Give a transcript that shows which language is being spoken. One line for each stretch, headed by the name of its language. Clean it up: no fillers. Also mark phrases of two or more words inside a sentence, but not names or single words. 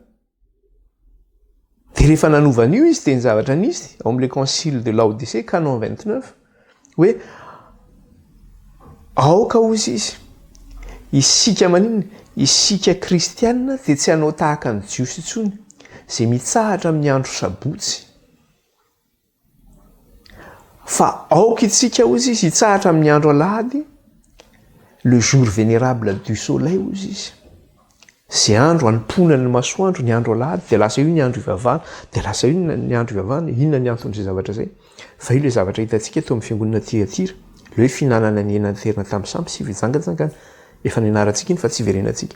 Malagasy: Dia rehefa nanovana io izy dia ny zavatra nisy ao amin'ilay
French: concile de Laodicée,
Malagasy: canon 29, hoe aoka hozy izy, isika maninona? Isika kristianina dia tsy hanao tahaka ny jiosy intsony izay mitsahatra amin'ny andro sabotsy, fa aoka itsika hozy izy hitsahatra amin'ny andro alahady,
French: le jour vénérable du soleil
Malagasy: hozy izy. Zay andro anomponany ny masoandro ny andro alahady, dia lasa io ny andro ivavahana, dia lasa io ny andro ivavahana. Inona ny anton'izay zavatra zay? Fa io le zavatra hitantsika teo amin'ny fiangonana Tiatira, le hoe finanana ny enanterina tamin'ny samby sy vijangatsangana, efa nianarantsika iny fa tsy verenantsika.